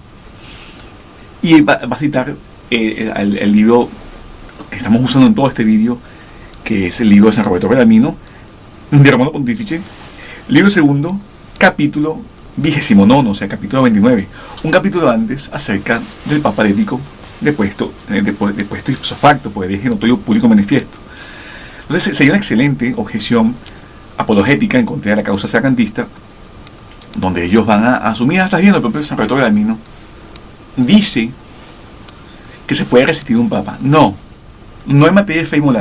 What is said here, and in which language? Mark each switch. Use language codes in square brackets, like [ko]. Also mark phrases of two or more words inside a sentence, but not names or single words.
[es] Y va a citar el libro que estamos usando en todo este vídeo, que es el libro de San Roberto Bellarmino, de Romano Pontífice, libro segundo, capítulo 29, o sea, capítulo 29, un capítulo antes acerca del Papa herético depuesto [la] ipso facto [es] por hereje notorio público manifiesto. Entonces sería una excelente objeción apologética en contra de la causa sacrantista, donde ellos van a asumir, estás viendo, el propio San Roberto Bellarmino dice que se puede resistir un Papa. No hay materia de fe y moral.